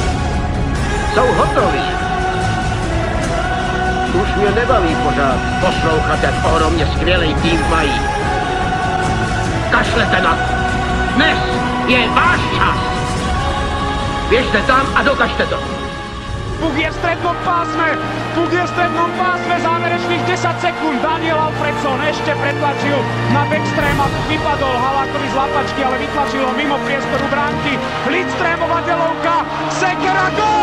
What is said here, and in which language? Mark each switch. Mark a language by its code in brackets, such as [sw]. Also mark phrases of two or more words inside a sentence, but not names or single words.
[cs] Jsou hotoví. Už mě nebaví pořád poslouchat, jak ohromně skvělý tým mají. Kašlete na to. Dnes je váš čas. Běžte tam a dokažte to. [sk] Puk je v strednom pásme, záverečných 10 sekúnd. Daniel Alfredson ešte pretlačil na backstream a vypadol Halákovi z lapačky, ale vytlačil ho mimo priestoru bránky. Lidstrémová delovka, sekera, gól!